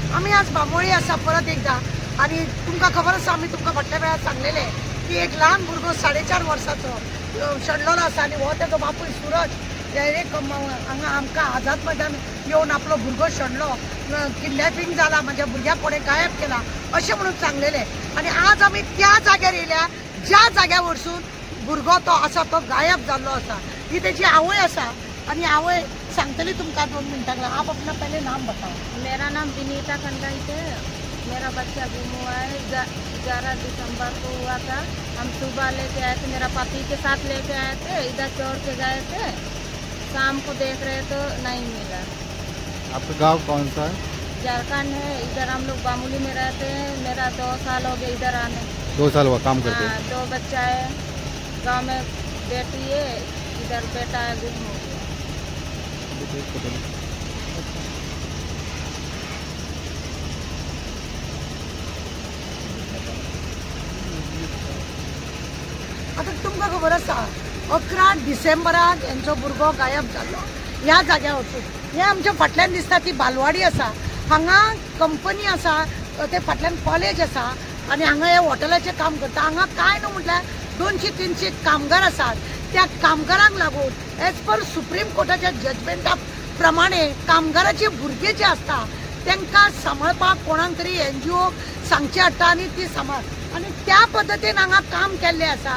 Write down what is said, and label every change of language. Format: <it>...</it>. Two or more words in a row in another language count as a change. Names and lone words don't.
<kok>आम्ही आज बांबोळी असा परत एकदा आणि तुमका खबर आसा आम्ही तुमका फाटल्या वेळार सांगलेले की एक लहान भुरगो 4.5 वर्साचो शणलोलो आसा आणि हो त्याचो बापूय सूरज डायरेक्ट हांगा आमकां आझाद मैदान येवन आपलो भुरगो शणलो किडनॅपिंग जाला म्हणजे भुरग्याक कोणे गायब केला अशें म्हणून सांगलेले आणि आज आमी त्या जाग्यार येयल्या ज्या जाग्या वरसून भुरगो तो आसा तो गायब जाल्लो आसा। ही तेजी आवय आसा आणि आवय सांगतली तुमका 2 मिनटां।</kok> <hi>आप अपना पहले नाम बताओ। मेरा नाम विनीता खंडाइत है। मेरा बच्चा गुम हुआ है 11 दिसंबर को हुआ था। हम सुबह लेके आए थे, मेरा पति के साथ लेके आए थे, इधर छोड़ के गए थे, शाम को देख रहे तो नहीं मिला। आपका गांव कौन सा है? झारखंड है। इधर हम लोग बामुली में रहते हैं। मेरा 2 साल हो गए इधर आने। 2 साल हुआ काम करते हैं? 2 बच्चा है, गांव में बेटी है, इधर बेटा है, गुम हो गया।</hi> <kok>आता तुमका खबर आसा 11 डिसेंबराक यांचो भुरगो गायब जाल्लो ह्या जाग्यार वचून। हे आमच्या फाटल्यान दिसता ती बालवाडी आसा, हांगा कंपनी आसा, ते फाटल्यान कॉलेज आसा आणि हांगा हे हॉटेलाचें काम करता। हांगा काय न्हू म्हटल्यार 200-300 कामगार आसात। त्या कामगारांक लागून</kok> <en>as per</en> <kok>सुप्रीम कोर्टाच्या जजमेंटा प्रमाणे कामगाराचे भुरगे जे असता तांकां सांबाळपाक कोणाक तरी NGO सांगचे हाडटा आणि ती सांबाळ आणि त्या पद्दतीन हांगा काम केल्लें आसा।</kok>